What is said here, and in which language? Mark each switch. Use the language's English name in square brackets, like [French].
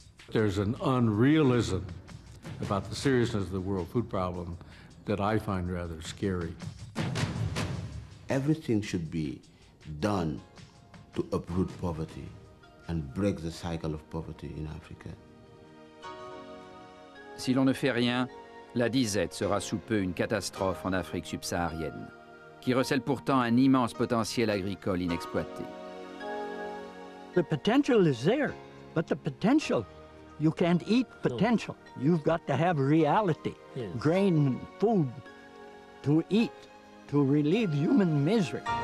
[English] There's an unrealism about the seriousness of the world food problem that I find rather scary. Everything should be done to uproot poverty and break the cycle of poverty in Africa. [French] Si l'on ne fait rien, la disette sera sous peu une catastrophe en Afrique subsaharienne, qui recèle pourtant un immense potentiel agricole inexploité. [English] The potential is there, but the potential, you can't eat potential. No. You've got to have reality, yes. Grain, food to eat, to relieve human misery.